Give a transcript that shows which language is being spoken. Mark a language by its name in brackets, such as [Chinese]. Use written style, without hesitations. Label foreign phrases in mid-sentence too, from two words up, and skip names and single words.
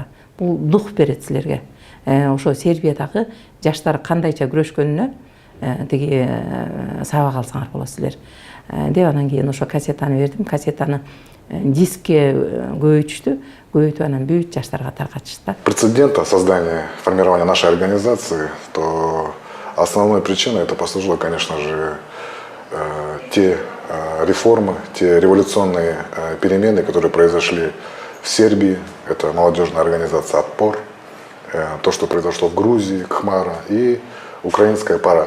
[Kyrgyz] Бул дух берет силерге. Ошо Сербиядагы жаштар кандайча күрөшкөнүнө тиги сабак алсаңар болот силер. Деп анан кийин ошо кассетаны бердим. Кассетаны дискке көбөйтүп анан бүт жаштарга таркатышты. [Russian] Прецедента создания, формирования нашей организации, то основной причиной это послужило, конечно же, те реформы, те революционные перемены, которые произошли в Сербии. Это молодежная организация «Отпор», то, что произошло в Грузии, Кхмара и украинская пора.